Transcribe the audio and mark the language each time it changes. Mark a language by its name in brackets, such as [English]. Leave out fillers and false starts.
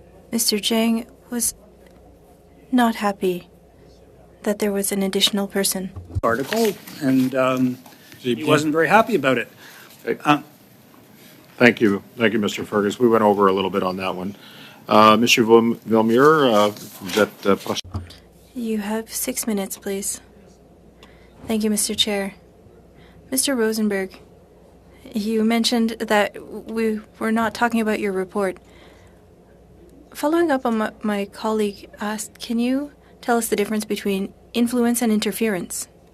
[English] Mr. Jiang was not happy that there was an additional person. article, and he wasn't very happy about it. Thank you. Thank you, Mr. Fergus. We went over a little bit on that one. [French] Monsieur Villemure, vous êtes prochain. [English] You have 6 minutes, please. Thank you, Mr. Chair. Mr. Rosenberg, you mentioned that we were not talking about your report. Following up on what my colleague asked, can you tell us the difference between influence and interference?